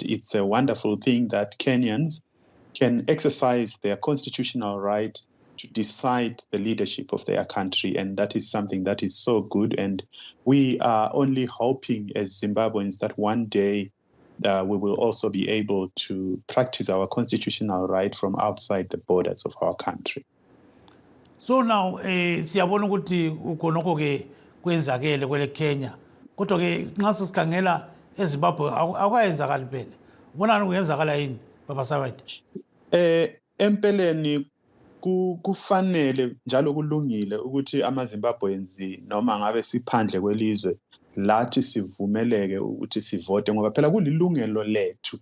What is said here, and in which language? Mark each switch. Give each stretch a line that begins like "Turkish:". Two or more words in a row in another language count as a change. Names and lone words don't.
English: It's a wonderful thing that Kenyans can exercise their constitutional right to decide the leadership of their country. And that is something that is so good. And we are only hoping as Zimbabweans that one day we will also be able to practice our constitutional right from outside the borders of our country. So now,
North Ndebele: siyabona ukuthi ukhonokho ke kwenzakele kwele Kenya. Kodwa ke nxa sikhangela eZimbabwe akwayenzakali phela. Ubona kuyenzakala yini Baba Samaita? Empeleni kufanele njalo kulungile ukuthi amaZimbabweans noma ngabe siphandle kwelizwe lathi sivumeleke ukuthi sivote ngoba phela kulilungelo lethu.